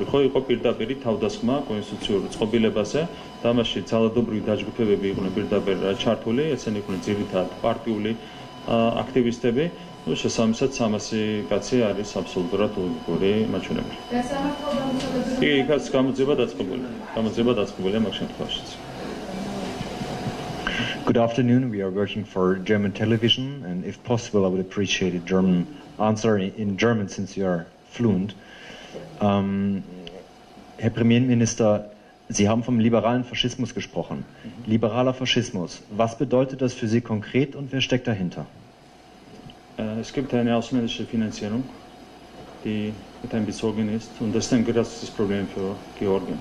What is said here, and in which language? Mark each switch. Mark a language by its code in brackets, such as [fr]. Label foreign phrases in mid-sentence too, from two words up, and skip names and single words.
[ka] ხო, იყო პირდაპირი თავდასხმა კონსტიტუციურ წყობილებაზე და მასში ძალადობრივი დაჯგუფებები იყვნენ პირდაპირ ჩართული, ესენი იყვნენ ძირითადად პარტიული აქტივისტები. შესაბამისად 300 კაცი არის აბსოლუტურად ლოგიკური მაჩვენებელი. კი, იქაც გამოძიება დაწყებულია მაგ შემთხვევაშიც. [en] Good afternoon. We are working for German television, and if possible, I would appreciate a German answer in German, since you are fluent. [de] Herr Premierminister, Sie haben vom liberalen Faschismus gesprochen. Liberaler Faschismus, was bedeutet das für Sie konkret und wer steckt dahinter? Es gibt eine ausländische Finanzierung, die mit einbezogen ist, und das ist ein großes Problem für Georgien.